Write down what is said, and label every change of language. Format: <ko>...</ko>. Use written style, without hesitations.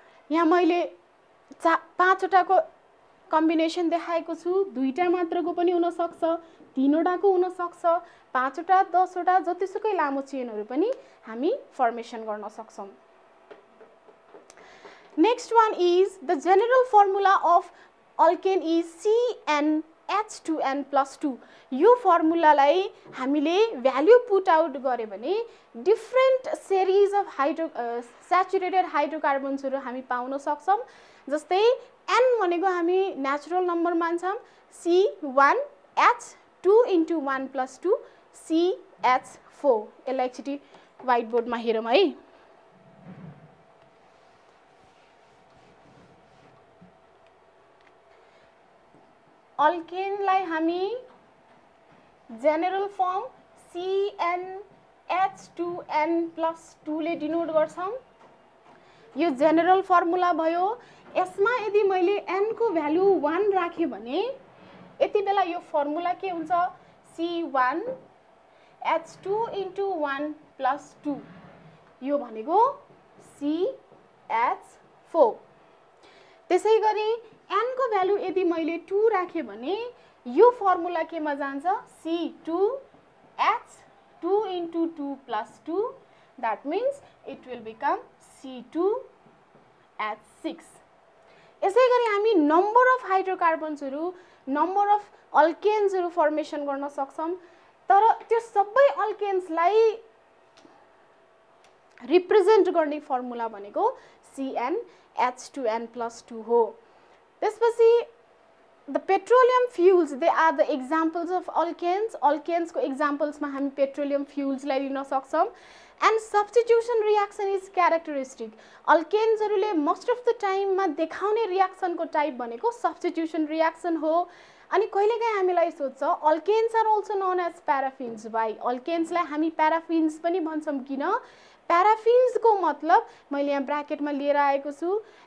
<ne>यहाँ मैले 5 वटाको कम्बिनेसन देखाएको छु, 2टा मात्रको पनि हुन सक्छ, 3 वटाको हुन सक्छ, 5 वटा 10 वटा जतिसुकै लामो चेनहरु पनि हामी फर्मेसन गर्न सक्छौं।</ne> <en>Next one is the general formula of alkane is CnH2n+2।</en> <ne>यो फर्मुलालाई हामीले भ्यालु पुट आउट गरे भने</ne> <en>different series of saturated हाइड्रोकार्बन्सहरु</en> <ne>हामी पाउन सक्छौं। जस्तै n भनेको हामी नेचुरल नम्बर मान्छौं, C1H2 * 1 + 2 CH4। यसलाई एकचोटी व्हाइट बोर्डमा हेरौँ है। अल्केनलाई हामी जेनरल फर्म CnH2n+2 ले डिनोट गर्छौं। यो जेनरल फर्मुला भयो। यसमा यदि मैले n को भ्यालु 1 राखे भने यति बेला यो फर्मुला के हुन्छ C1H2 * 1 + 2। यो भनेको CH4। त्यसैगरी n को भ्यालु यदि मैले 2 राखे भने यो फर्मुला केमा जान्छ C2H2 * 2 + 2।</ne> <en>that means it will become C2H6।</en> <ne>यसैगरी हामी number of हाइड्रोकार्बन्सहरु number of अल्केन्सहरु formation गर्न सक्छौं तर त्यो सबै अल्केन्सलाई रिप्रेजेन्ट गर्ने फर्मुला भनेको CnH2n+2 हो।</ne> <en>त्यसपछि the petroleum fuels they are the examples of alkanes।</en> <ne>alkanes को examples मा हामी petroleum fuels लाई लिन सक्छौं।</ne> <en>and substitution reaction is characteristic।</en> <ne>alkanes हरुले</ne> <en>most of the time</en> <ne>मा देखाउने रियाक्सन को टाइप भनेको substitution reaction हो। अनि कहिलेकाहीँ हामीलाई सोध्छ</ne> <en>alkanes are also known as paraffins।</en> <ne>भाइ alkanes लाई हामी paraffins पनि भन्छौं किन? paraffins को मतलब मैले यहाँ ब्र्याकेटमा लिएर आएको छु।</ne>